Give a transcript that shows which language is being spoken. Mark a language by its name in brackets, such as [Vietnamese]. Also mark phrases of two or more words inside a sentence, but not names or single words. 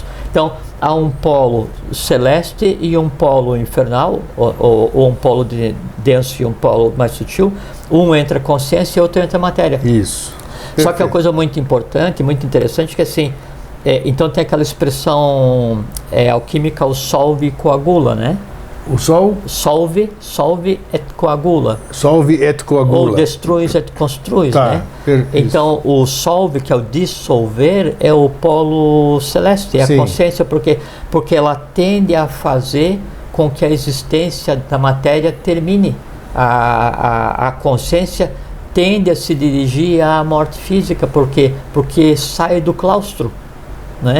[Portuguese] Então, há um polo celeste e um polo infernal, ou um polo denso e um polo mais sutil. Um entra a consciência e outro entra a matéria. Isso. Só que é uma coisa muito importante, muito interessante, que assim, então tem aquela expressão alquímica, o solve e coagula, né? O sol? [Latin] Solve et coagula. Solve et coagula. Ou destruis et construis, [Portuguese] tá, né? Então o solve, que é o dissolver, é o polo celeste, é a consciência, porque ela tende a fazer com que a existência da matéria termine. A consciência tende a se dirigir à morte física, porque sai do claustro, né?